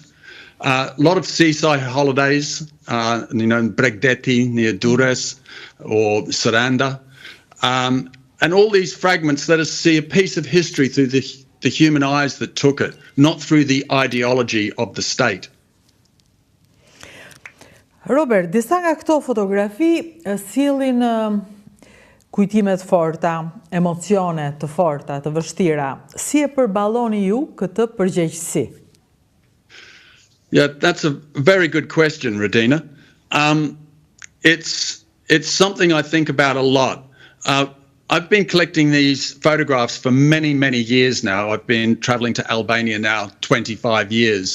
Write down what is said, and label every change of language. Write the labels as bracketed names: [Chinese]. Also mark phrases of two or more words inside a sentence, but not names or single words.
[English] A lot of seaside holidays, in Bregdeti, near Durres, or Saranda. And all these fragments let us see a piece of history through the human eyes that took it, not through the ideology of the state. Robert, [Albanian] disa nga këto fotografi sjellin kujtime të forta, emocione të forta, të vështira. Si e përballoni ju këtë përgjegjësi? [English] Yeah, that's a very good question, Radina. It's something I think about a lot. I've been collecting these photographs for many, many years now. I've been traveling to Albania now 25 years.